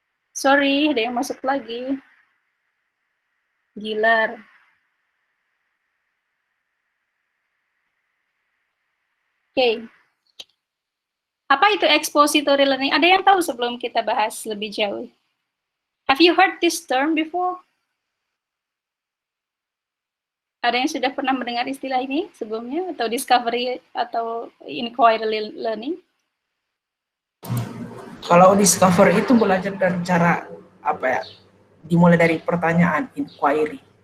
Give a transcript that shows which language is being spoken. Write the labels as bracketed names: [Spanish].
[Indonesian] Sorry, ada yang masuk lagi. Gilar. Oke. Apa itu expository learning? Ada yang tahu sebelum kita bahas lebih jauh? [English] Have you heard this term before? [Indonesian] Ada yang sudah pernah mendengar istilah ini sebelumnya, atau discovery atau inquiry learning? Kalau discovery itu belajar dari cara apa ya? Dimulai dari pertanyaan, inquiry.